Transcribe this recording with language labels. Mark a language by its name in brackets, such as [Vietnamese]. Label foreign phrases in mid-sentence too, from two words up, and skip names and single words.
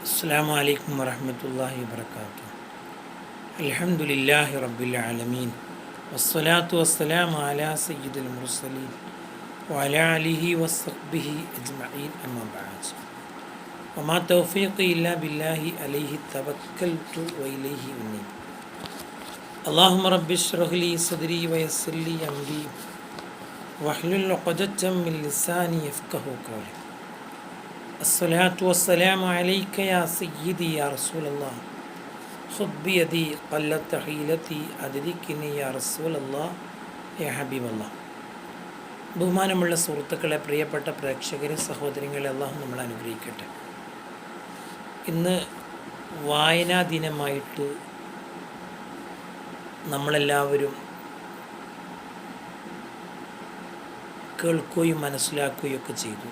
[Arabic] السلام عليكم ورحمة الله وبركاته الحمد لله رب العالمين والصلاة والسلام على سيد المرسلين وعلى آله وصحبه أجمعين أما بعد. وما توفيقي إلا بالله عليه توكلت وإليه أنيب. اللهم ربي اشرح لي صدري ويسر لي أمري واحلل عقدة من لساني يفقهوا قولي. الصلاة والسلام عليك يا سيدي يا رسول الله خذ بيدي قلت حيلتي أدركني يا رسول الله يا حبيب الله. [Malayalam] ബഹുമാനമുള്ള സുഹൃത്തുക്കളെ, പ്രിയപ്പെട്ട പ്രേക്ഷകരെ, സഹോദരങ്ങളെ, അള്ളാഹു നമ്മളെ അനുഗ്രഹിക്കട്ടെ. ഇന്ന് വായനാ ദിനമായിട്ട് നമ്മളെല്ലാവരും കേൾക്കുകയും മനസ്സിലാക്കുകയും ഒക്കെ ചെയ്തു.